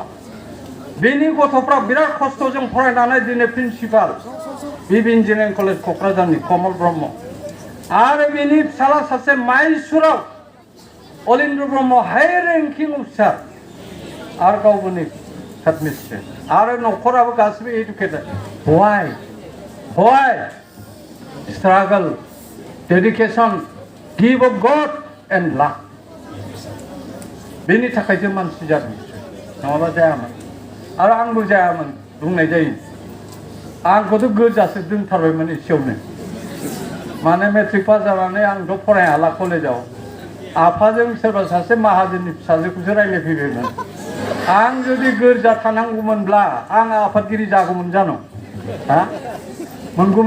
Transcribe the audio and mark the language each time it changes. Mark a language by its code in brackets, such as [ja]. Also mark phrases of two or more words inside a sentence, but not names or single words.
[brx] बिनि गथ'फ्रा बिराद खस्थ'जों फरायनानै दिनै प्रिन्सिपाल बिबि इन्जिनियारिं कलेज क'क्राझारनि कमल ब्रह्म आरो बिनि फिसाला सासे माइसुराव अलिन्द्र ब्रह्म [en] high ranking officer [brx] आरो गावबो नै हेडमिस्ट्रेस आरो न'खराबो गासिबो एडुकेटेड [en] why struggle dedication give of God and luck [brx] बेनि थाखायसो मानसि जादों नङाबा जायामोन आरो आंबो जायामोन बुंनाय जायो आंखौथ' गोजासो दोनथारबायमोन एसेयावनो माने मेट्रिक पास जानानै आंथ' फरायहाला कलेजाव आफाजों सोरबा सासे माहाजोननि फिसाजोखौसो रायज्लायफैबायमोन आं जुदि गोरजा थानांगौमोनब्ला आं आफादगिरि जागौमोन जानो हा मोनगौमोन